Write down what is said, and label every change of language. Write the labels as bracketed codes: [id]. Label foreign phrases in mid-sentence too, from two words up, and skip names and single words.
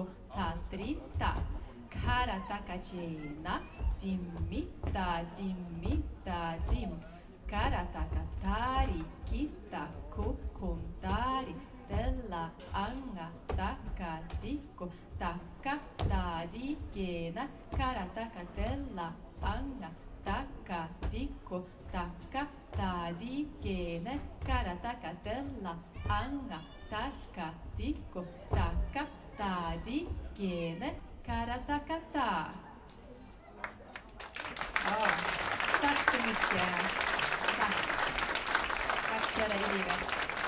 [sv] Tadrita. Karataka jena. Dimita. Dim. Karataka tari kita. Kukuntari. Della anga. Taka diko. Taka tadi gena. Karataka della anga. Taka diko. Taka tadi gene. Karataka della anga. Taka diko. Taka tadi gene. Karataka ta. Ja, tack så mycket. Tack kära elever.